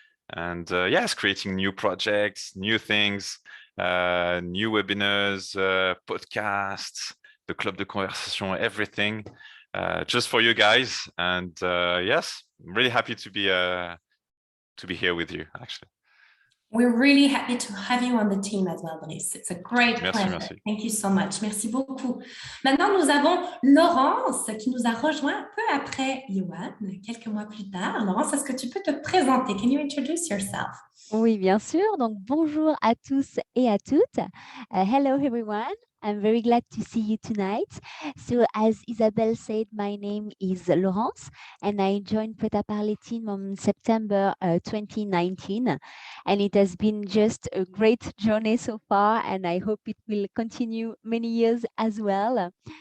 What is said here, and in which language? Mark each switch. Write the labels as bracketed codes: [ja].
[en] And yes, creating new projects, new things, new webinars, podcasts, the Club de Conversation, everything, just for you guys. And yes, I'm really happy to be here with you, actually. We're really happy to have you on the team as well, Brice. It's a great pleasure. [fr] Merci. [en] Thank you so much. [fr] Merci beaucoup. Maintenant, nous avons Laurence qui nous a rejoint un peu après Yohan, quelques mois plus tard. Laurence, est-ce que tu peux te présenter? [en] Can you introduce yourself? [fr] Oui, bien sûr. Donc, bonjour à tous et à toutes. [en] Hello, everyone. I'm very glad to see you tonight. So, as Isabelle said, my name is Laurence, and I joined Prêt à Parler team on September 2019. And it has been just a great journey so far, and I hope it will continue many years as well.